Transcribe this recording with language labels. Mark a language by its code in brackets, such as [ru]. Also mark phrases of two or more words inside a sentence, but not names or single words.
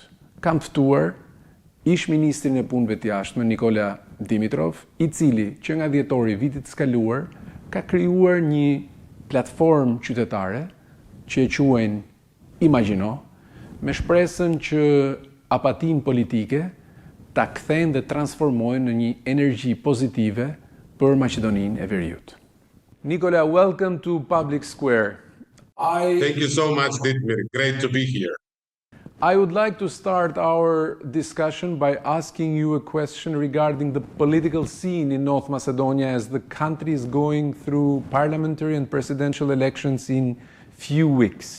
[sq] Kam ftuar ish-ministrin e punëve të jashtme Nikola Dimitrov, i cili që nga dhjetori i vitit të kaluar ka krijuar një platformë qytetare që e quajnë Imagjino, me shpresën që apatinë politike ta kthejnë dhe transformojnë në një energji pozitive për Maqedoninë e Veriut. Nikola, [en] welcome to Public Square. Thank you so much, Ditmir. Great to be here. I would like to start our discussion by asking you a question regarding the political scene in North Macedonia as the country is going through parliamentary and presidential elections in few weeks.